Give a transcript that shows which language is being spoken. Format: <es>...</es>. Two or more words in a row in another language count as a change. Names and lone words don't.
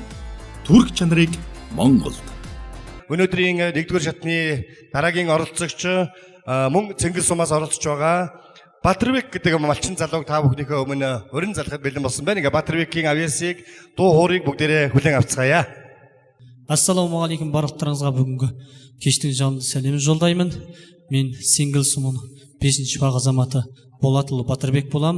<mn>Түрк чанарыг Монголд. Өнөөдрийн 1-р шатны дараагийн оролцогч мөн Цэнгэл сумаас оролцож байгаа Батэрбек гэдэг малчин залууг та бүхнийхээ өмнө өрн залхад бэлэн болсон байна. Ингээ Батэрбекийн авьяасыг дуу хоорыг бүгдээрээ хүлээн авцгаая.</mn> <kk>Ассалаумағалейкум барлықтарыңызға бүгінгі кештің жалынды сәлемін жолдаймын. Мен Цэнгэл сумының 5-ші баг азаматы Болатұлы Батырбек болам.</kk>